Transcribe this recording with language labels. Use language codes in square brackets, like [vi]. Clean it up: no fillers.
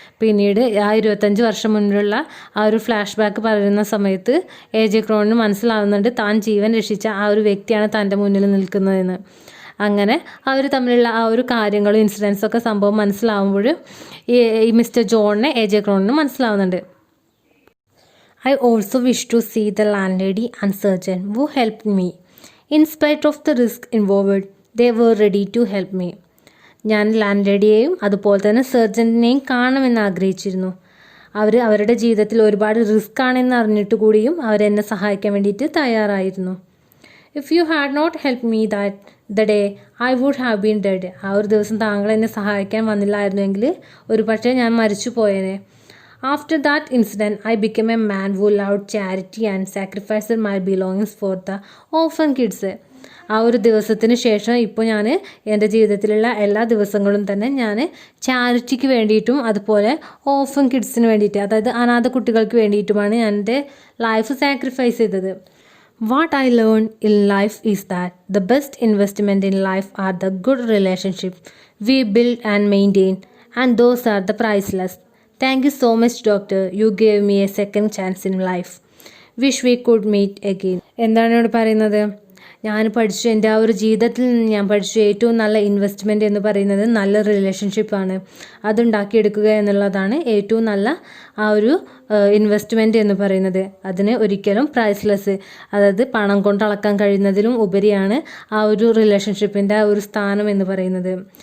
[ml] പിന്നീട് ആ 25 വർഷം മുൻപുള്ള ആ ഒരു ഫ്ലാഷ് ബാക്ക് പറയുന്ന സമയത്ത് AJ ക്രോണിന് മനസ്സിലാവുന്നുണ്ട് താൻ ജീവൻ രക്ഷിച്ച ആ ഒരു വ്യക്തിയാണ് തൻ്റെ മുന്നിൽ നിൽക്കുന്നതെന്ന്. അങ്ങനെ അവർ തമ്മിലുള്ള ആ ഒരു കാര്യങ്ങളും ഇൻസിഡൻസൊക്കെ സംഭവം മനസ്സിലാവുമ്പോൾ ഈ മിസ്റ്റർ ജോണിനെ AJ ക്രോണിന് മനസ്സിലാവുന്നുണ്ട്. [en] I also wish to see the landlady and surgeon who helped me. In spite of the risk involved, they were ready to help me. [ml] ഞാൻ ലാൻഡ്ലേഡിയെയും അതുപോലെ തന്നെ സർജനെയും കാണണമെന്ന് ആഗ്രഹിച്ചിരുന്നു. അവരുടെ ജീവിതത്തിൽ ഒരുപാട് റിസ്ക് ആണെന്ന് അറിഞ്ഞിട്ട് കൂടിയും അവരെന്നെ സഹായിക്കാൻ വേണ്ടിയിട്ട് തയ്യാറായിരുന്നു. [en] If you had not help me the day I would have been dead. [ml] ആ ഒരു ദിവസം താങ്കൾ എന്നെ സഹായിക്കാൻ വന്നില്ലായിരുന്നെങ്കിൽ ഒരു പക്ഷേ ഞാൻ മരിച്ചു പോയേനെ. [en] After that incident, I became a man who loved charity and sacrificed my belongings for the orphan kids. [ml] ആ ഒരു ദിവസത്തിന് ശേഷം ഇപ്പോൾ ഞാൻ എൻ്റെ ജീവിതത്തിലുള്ള എല്ലാ ദിവസങ്ങളും തന്നെ ഞാൻ ചാരിറ്റിക്ക് വേണ്ടിയിട്ടും അതുപോലെ ഓർഫൻ കിഡ്സിന് വേണ്ടിയിട്ട്, അതായത് അനാഥ കുട്ടികൾക്ക് വേണ്ടിയിട്ടുമാണ് ഞാൻ എൻ്റെ ലൈഫ് സാക്രിഫൈസ് ചെയ്തത്. [en] What I learned in life is that the best investment in life are the good relationships we build and maintain, and those are the priceless. Thank you so much, doctor. You gave me a second chance in life. Wish we could meet again. [ml] എന്താണ് ഇവിടെ പറയുന്നത്? ഞാൻ പഠിച്ചു, എൻ്റെ ആ ഒരു ജീവിതത്തിൽ നിന്ന് ഞാൻ പഠിച്ചു ഏറ്റവും നല്ല ഇൻവെസ്റ്റ്മെൻറ്റ് എന്ന് പറയുന്നത് നല്ല റിലേഷൻഷിപ്പാണ്. അതുണ്ടാക്കിയെടുക്കുക എന്നുള്ളതാണ് ഏറ്റവും നല്ല ആ ഒരു ഇൻവെസ്റ്റ്മെൻറ്റ് എന്ന് പറയുന്നത്. അതിന് ഒരിക്കലും പ്രൈസ്ലെസ്, അതായത് പണം കൊണ്ട് അളക്കാൻ കഴിയുന്നതിലും ഉപരിയാണ് ആ ഒരു റിലേഷൻഷിപ്പിൻ്റെ ആ ഒരു സ്ഥാനം എന്ന് പറയുന്നത്.